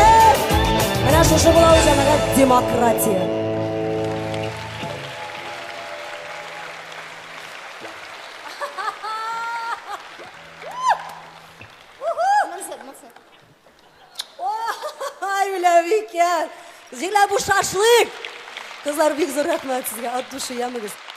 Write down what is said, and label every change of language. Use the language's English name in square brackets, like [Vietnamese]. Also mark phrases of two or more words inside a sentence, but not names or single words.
[Uzbek] Mana shu bo'lar jamoat demokratiya. [Tatar] Зилә bu шашлык. Кызлар бик зур рәхмәт сезгә, [Russian] от души [Tatar] ямыгыз.